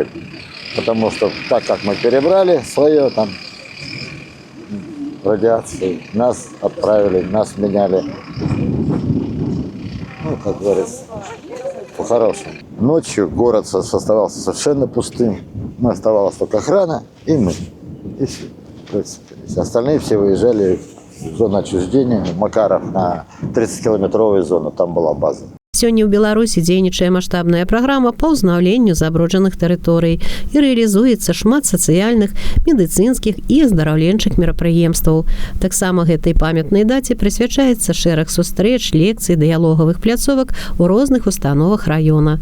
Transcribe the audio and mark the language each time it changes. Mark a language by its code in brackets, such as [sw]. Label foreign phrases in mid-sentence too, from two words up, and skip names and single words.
[ru] Потому что так как мы перебрали свое там радиацию, нас отправили, нас меняли, ну, как говорится, по-хорошему. Ночью город оставался совершенно пустым. Оставалась только охрана и мы. И все. То есть остальные все выезжали в зону отчуждения. Макаров на 30-километровую зону, там была база. [be] Сёння ў Беларусі дзейнічае маштабная праграма па ўзнаўленню забруджаных тэрыторый і рэалізуецца шмат сацыяльных, медыцынскіх і аздараўленчых мерапрыемстваў. Таксама гэтай памятнай даце прысвячаецца шэраг сустрэч, лекцый, дыялогавых пляцовак у розных установах раёна.